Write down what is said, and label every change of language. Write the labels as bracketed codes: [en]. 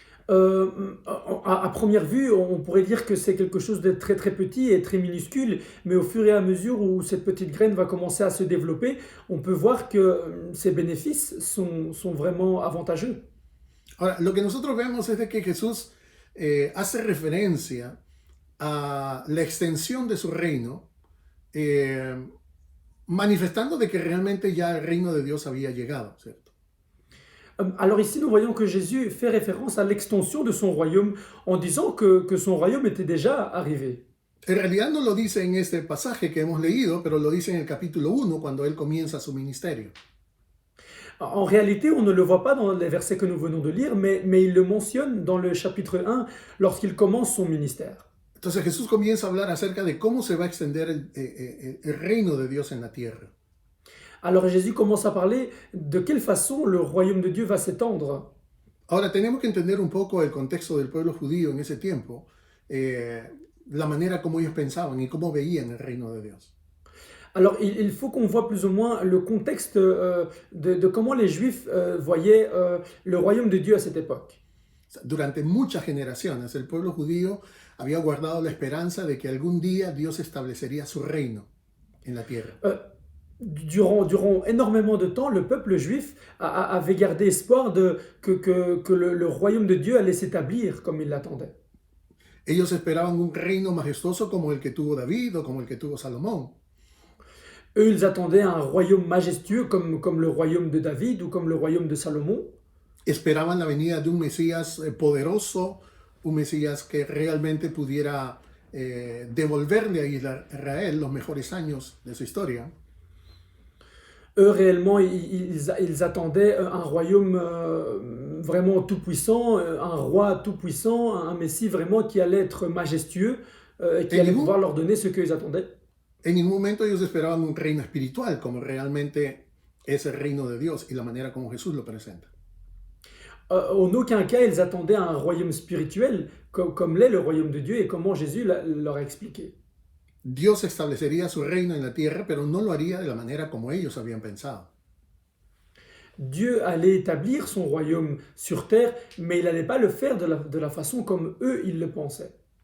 [fr] À première vue, on pourrait dire que c'est quelque chose de très très petit et très minuscule, mais au fur et à mesure où cette petite graine va commencer à se développer, on peut voir que ces bénéfices sont vraiment avantageux. [es] Ahora, lo que nosotros vemos es de que Jesús hace referencia a la extensión de su reino, manifestando de que realmente ya el reino de Dios había llegado, ¿cierto? [fr] Alors ici, nous voyons que Jésus fait référence à l'extension de son royaume en disant que son royaume était déjà arrivé. [es] En realidad no lo dice en este pasaje que hemos leído, pero lo dice en el capítulo 1 cuando él comienza su ministerio. [fr] En réalité, on ne le voit pas dans les versets que nous venons de lire, mais il le mentionne dans le chapitre 1 lorsqu'il commence son ministère. [es] Entonces Jesús comienza a hablar acerca de cómo se va a extender el reino de Dios en la tierra. [fr] Alors Jésus commence à parler de quelle façon le royaume de Dieu va s'étendre. [es] Ahora tenemos que entender un poco el contexto del pueblo judío en ese tiempo, la manera como ellos pensaban y cómo veían el reino de Dios. [fr] Alors il faut qu'on voit plus ou moins le contexte de comment les Juifs voyaient le royaume de Dieu à cette époque. [es] Durante muchas generaciones el pueblo judío había guardado la esperanza de que algún día Dios establecería su reino en la tierra. [fr] Durant énormément de temps, le peuple juif avait gardé espoir que le royaume de Dieu allait s'établir comme il l'attendait. [es] Ellos esperaban un reino majestuoso como el que tuvo David o como el que tuvo Salomón. [fr] Eux, ils attendaient un royaume majestueux comme le royaume de David ou comme le royaume de Salomon. [es] Esperaban la venida de un Mesías poderoso, un Mesías que realmente pudiera devolverle a Israel los mejores años de su historia. [fr] Eux, réellement, ils attendaient un royaume vraiment tout-puissant, un roi tout-puissant, un Messie vraiment qui allait être majestueux et qui allait pouvoir leur donner ce qu'ils attendaient. [es] En ningún momento ellos esperaban un reino espiritual, como realmente es el reino de Dios y la manera como Jesús lo presenta. [fr] En aucun cas, ils attendaient un royaume spirituel comme l'est le royaume de Dieu et comment Jésus leur a expliqué. [es] Dios establecería su reino en la tierra, pero no lo haría de la manera como ellos habían pensado. [fr] Dieu allait établir son royaume sur terre, mais il n'allait pas le faire de la façon comme eux, ils le pensaient.